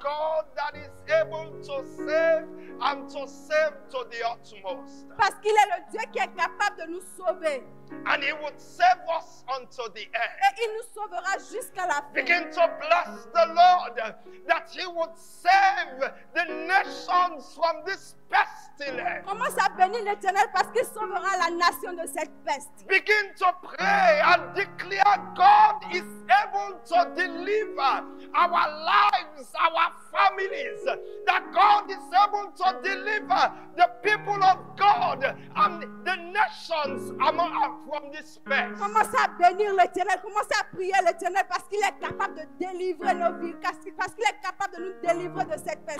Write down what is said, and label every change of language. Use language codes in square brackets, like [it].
[en] God that is able to save and to save to the utmost. [fr] Parce qu'il est le Dieu qui est capable de nous sauver. [en] And He would save us unto the end. [fr] Et il nous sauvera jusqu'à la fin. [en] Begin to bless the Lord that He would save the nations from this pestilence. [fr] Commence à bénir l'Éternel parce qu'il sauvera la nation de cette peste. [en] Begin to pray and declare God is able to deliver our lives, our families. That God is able to deliver the people of God and the nations from this pest. [fr] Commence à bénir l'Éternel. Commence à prier l'Éternel parce qu'il est capable de délivrer nos vies. Parce qu'il est capable de nous délivrer de cette peste.